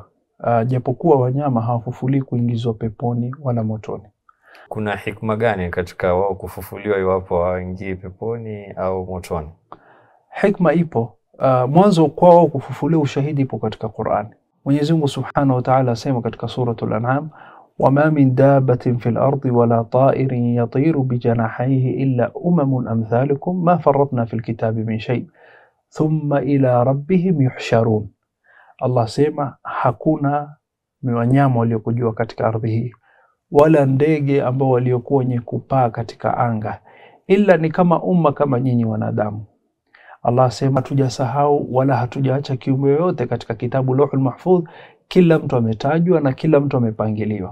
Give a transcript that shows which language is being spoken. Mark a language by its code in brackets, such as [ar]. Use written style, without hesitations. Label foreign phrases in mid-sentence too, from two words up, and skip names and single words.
[sw] Japokuwa wanyama hawafufuli kuingizwa peponi wala motoni. Kuna hikma gani katika wao kufufuliwa iwapo waingii peponi au motoni? Hikma ipo. Mwanzo kwa wao kufufuliwa ushahidi ipo katika Qur'an. Mwenyezi Mungu [ar] سبحانه وتعالى [sw] asema katika suratul An'am, [ar] وما من دابة في الأرض ولا طائر يطير بجناحيه إلا أمثالكم ما فرطنا في الكتاب من شيء ثم إلى ربهم يحشرون. [sw] Allah sema hakuna wanyama waliokujua katika ardhi hii wala ndege ambao waliokuwa wenye kupaa katika anga, ila ni kama umma kama nyinyi wanadamu. Allah sema hatujasahau wala hatujaacha kiumbe yote katika kitabu Lauhul Mahfudh, kila mtu ametajwa na kila mtu amepangiliwa.